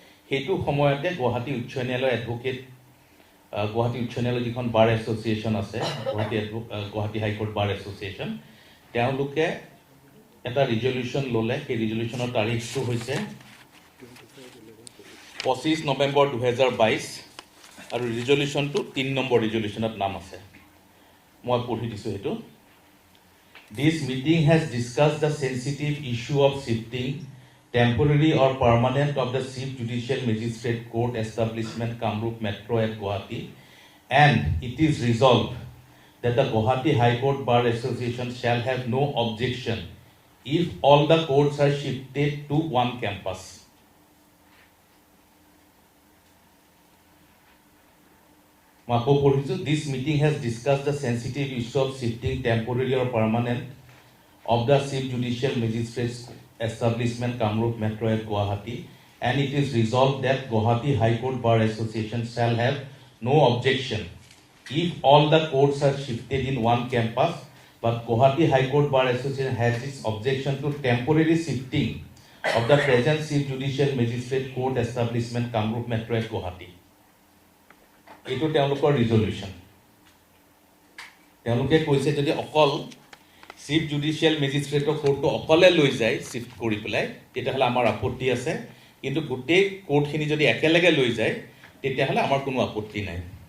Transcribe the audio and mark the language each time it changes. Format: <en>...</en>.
<as>সেইটো সময়তে গুৱাহাটী উচ্চ ন্যায়ালয়ৰ এডভোকেট, গুৱাহাটী উচ্চ ন্যায়ালয়ৰ যিখন বাৰ এছ'চিয়েশ্যন আছে, গুৱাহাটী হাইকোৰ্ট বাৰ এছ'চিয়েশ্যন, তেওঁলোকে এটা ৰিজলিউশ্যন ল'লে। সেই ৰিজলিউশ্যনৰ তাৰিখটো হৈছে 25 নৱেম্বৰ 2022 আৰু ৰিজলিউশ্যনটো 3 নম্বৰ ৰিজলিউশ্যনত নাম আছে। মই পঢ়ি দিছোঁ সেইটো।</as> <en>This meeting has discussed the sensitive issue of shifting temporary or permanent of the Chief Judicial Magistrate Court establishment Kamrup Metro at Guwahati, and it is resolved that the Guwahati High Court Bar Association shall have no objection if all the courts are shifted to one campus. This meeting has discussed the sensitive issue of shifting temporary or permanent of the Chief Judicial Magistrates Establishment Kamrup Metro at Guwahati, and it is resolved that Guwahati High Court Bar Association shall have no objection if all the courts are shifted in one campus, but Guwahati High Court Bar Association has its objection to temporary shifting of the present Chief Judicial Magistrate Court Establishment Kamrup Metro at Guwahati.</en> <as>এইটো তেওঁলোকৰ resolution. তেওঁলোকে কৈছে যদি অকল chief judicial মেজিষ্ট্ৰেটৰ কোৰ্টটো অকলে লৈ যায় shift কৰি পেলাই, তেতিয়াহ'লে আমাৰ আপত্তি আছে, কিন্তু গোটেই কোৰ্টখিনি যদি একেলগে লৈ যায় তেতিয়াহ'লে আমাৰ কোনো আপত্তি নাই।</as>